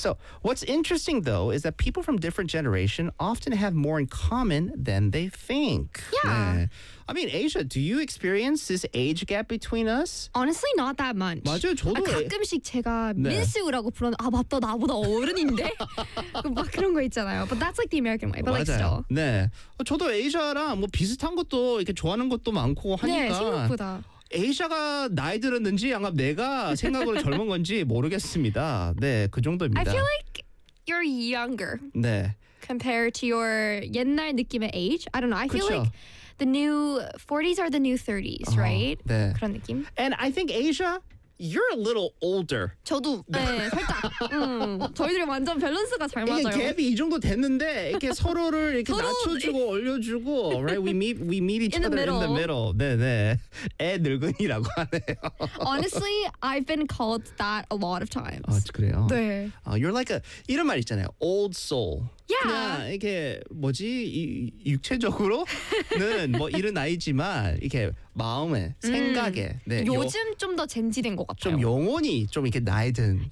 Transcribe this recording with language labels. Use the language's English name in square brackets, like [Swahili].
[English] So what's interesting, though, is that people from different generation often have more in common than they think. Yeah. I mean, Asia, do you experience this age gap between us? Honestly, not that much. [Korean] 맞아요, 저도. 아, 가끔씩 제가 민수라고 부르는, 아, 맞다, 나보다 어른인데? 막 그런 거 있잖아요. [English] But that's like the American way. But [Korean] 맞아요. [English] Like still. [Korean] 네. 저도 에이샤랑 뭐 비슷한 것도 이렇게 좋아하는 것도 많고 하니까. 네, 생각보다. 에이샤가 나이 들었는지 아마 내가 생각으로 젊은 건지 모르겠습니다. 네, 그 정도입니다. [English] I feel like you're younger. [Korean] 네. [English] Compared to your [Korean] 옛날 느낌의 [English] age. I don't know. I feel [Korean] 그쵸? [English] like the new 40s are the new 30s, right? [Korean] 네. 그런 느낌. [English] And I think Asia, you're a little older. [Korean] 저도 네, 살짝. 저희들이 완전 밸런스가 잘 맞아요. 이게 갭이 이 정도 됐는데 이렇게 서로를 이렇게 서로 낮춰주고 올려주고, [English] right? We meet each other in the middle. [Korean] 네네. 애 늙은이라고 하네요. [English] Honestly, I've been called that a lot of times. [Korean] 아, 그래요? 네. [English] You're like a [Korean] 이런 말 있잖아요. [English] Old soul. Yeah. [Korean] 그냥 이렇게 뭐지 육체적으로는 뭐 이런 나이지만 이렇게 마음에 생각에 네, 요즘 좀 더 젠지된 것 같아요. 좀 영혼이 좀 이렇게 나이든.